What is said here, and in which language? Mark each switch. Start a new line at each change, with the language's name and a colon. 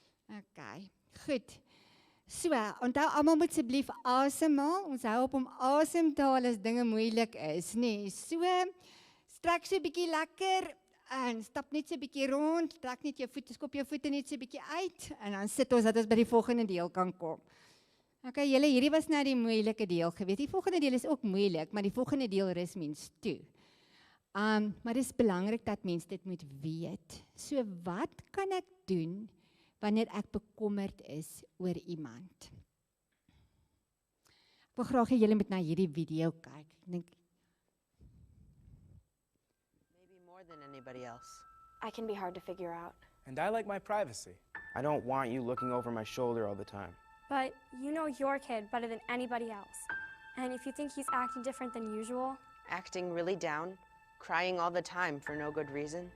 Afrikaans: Okay, goed. So, onthou almal moet asseblief asemhaal. Ons hou op om asem te haal as dinge moeilik is, nee. So, strek so 'n bietjie lekker en stap net so 'n bietjie rond, trek net jou voete, skop jou voete net so 'n bietjie uit en dan sit ons dat ons by die volgende deel kan kom. Okay, julle, hierdie was nou die moeilike deel gewees. Die volgende deel is ook moeilik, maar die volgende deel rus mens toe. Maar dit is belangrik dat mens dit moet weet. So, wat kan ek doen wanneer ek bekommerd is oor iemand? Ek wil graag hê julle moet na hierdie video kyk. Ek dink
English: maybe more than anybody else. I can be hard to figure out. And I like my privacy. I don't want you looking over my shoulder all the time. But you know your kid better than anybody else. And if you think he's acting different than usual, Acting really down, crying all the time for no good reason.